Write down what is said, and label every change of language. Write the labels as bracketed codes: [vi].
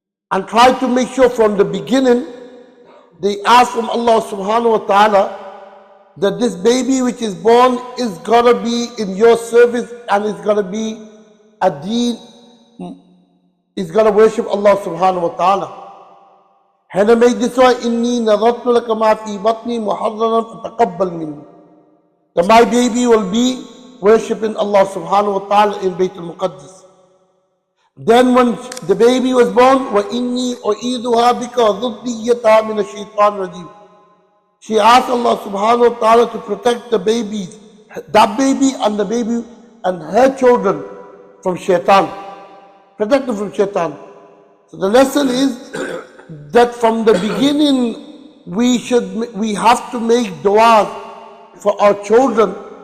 [en] And try to make sure from the beginning, they ask from Allah subhanahu wa ta'ala that this baby which is born is going to be in your service and it's going to be a deen, is going to worship Allah subhanahu wa ta'ala. Hannah made this why, [ar] إِنِّي نَظَرْتُ لَكَ مَا فِي بَطْنِي مُحَرَّرًا فَتَقَبَّلْ مِنِّي. [en] That my baby will be worshiping Allah subhanahu wa ta'ala in Baytul Muqaddas. Then when the baby was born, [ar] وَإِنِّي أُعِيذُهَا بِكَ وَذُرِّيَّتَهَا مِنَ الشَّيْطَانِ الرَّجِيمِ. [en] She asked Allah subhanahu wa ta'ala to protect the babies, that baby and the baby and her children from shaitan. Protect them from shaitan. So the lesson is that from the beginning we have to make dua for our children